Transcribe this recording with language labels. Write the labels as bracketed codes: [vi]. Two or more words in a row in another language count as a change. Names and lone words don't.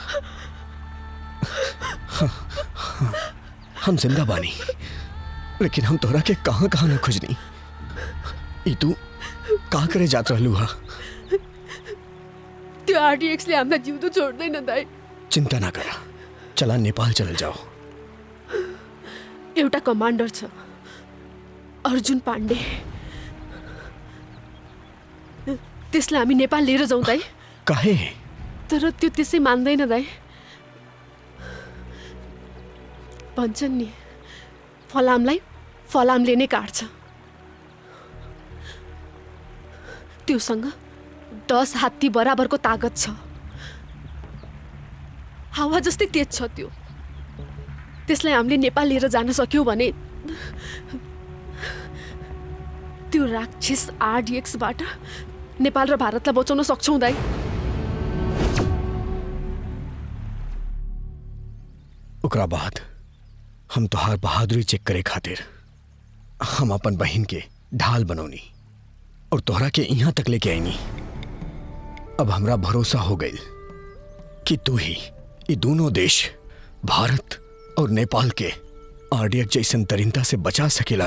[bho] हम जिंदा बानी, लेकिन हम तोरा के कहाँ कहाँ न खोजनी। ई तू कहाँ करे जात रहलू हा? [ne] त्यो आरडीएक्सले हामीलाई जिउँदो छोड्दैन दाइ। [bho] चिंता ना करा, चला नेपाल चल जाओ। [ne] एउटा कमान्डर छ, अर्जुन पाण्डे। त्यसलाई हामी नेपाल लिएर जाउँ दाइ। [bho] काहे? [ne] तर त्यो त्यसै मान्दैन दाइ। भन्छन् नि, फलामलाई फलामले नै काट्छ। त्योसँग 10 हात्ती बराबरको तागत छ। हावा जस्तै तेज छ त्यो। त्यसलाई हामीले नेपाल लिएर जान सक्यौँ भने त्यो राक्षस आरडीएक्सबाट नेपाल र भारतलाई बचाउन सक्छौँ दाइ। [bho] ओकरा बाद हम तोहार बहादुरी चेक करे खातिर हम अपन बहन के ढाल बनौनी और तोहरा के यहाँ तक लेके आईनी। अब हमरा भरोसा हो गई कि तू ही ये दोनों देश भारत और नेपाल के आरडीएक्स जैसन तरीनता से बचा सकेला।